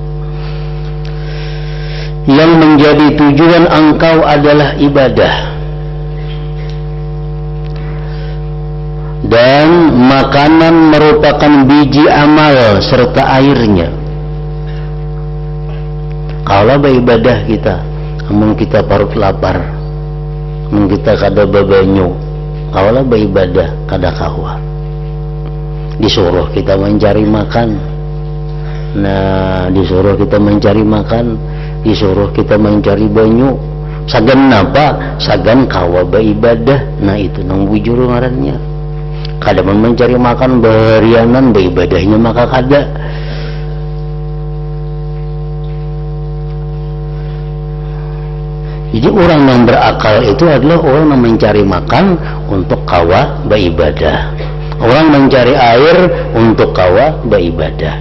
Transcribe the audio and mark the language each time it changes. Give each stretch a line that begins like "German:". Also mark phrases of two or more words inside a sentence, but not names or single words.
Indonesian: Yang menjadi tujuan engkau adalah ibadah, dan makanan merupakan biji amal serta airnya. Kalau beribadah kita,
Banjar: namun kita parut lapar, namun kita kada bebanyu.
Indonesian: Kalau beribadah kada kawa, disuruh kita mencari makan. Nah, disuruh kita mencari makan, disuruh kita mencari banyu.
Banjar: Sagan napa? Sagan kawa beribadah. Nah itu nang bujur ngarannya. Kada mencari makan beharianan beribadahnya maka kada.
Indonesian: Jadi orang yang berakal itu adalah orang yang mencari makan untuk kawa beribadah. Orang mencari air untuk kawa beribadah.